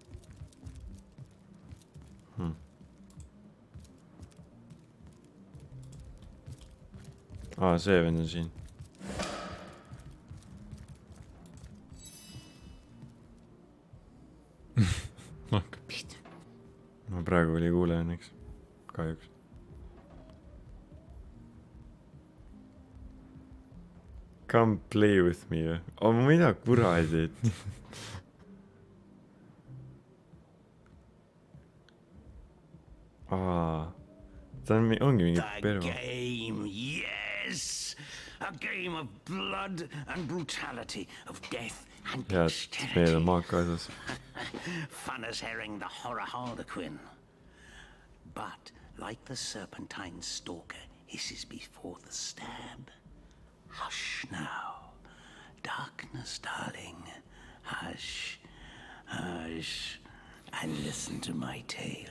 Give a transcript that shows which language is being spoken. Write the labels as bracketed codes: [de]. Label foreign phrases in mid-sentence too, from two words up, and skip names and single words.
[et] see vend on siin. hakkab pihta. ma praegu oli kuule õnneks. kahjuks. [en] Come play with me. [et] mida kuradi. ta ongi mingi pervo. [en] Yes, a game of blood and brutality, of death and [et] meil on maak kaasas. [en] Fun as herring the horror harlequin. But like the serpentine stalker hisses before the stab, hush now, darkness, darling, hush, hush, and listen to my tale.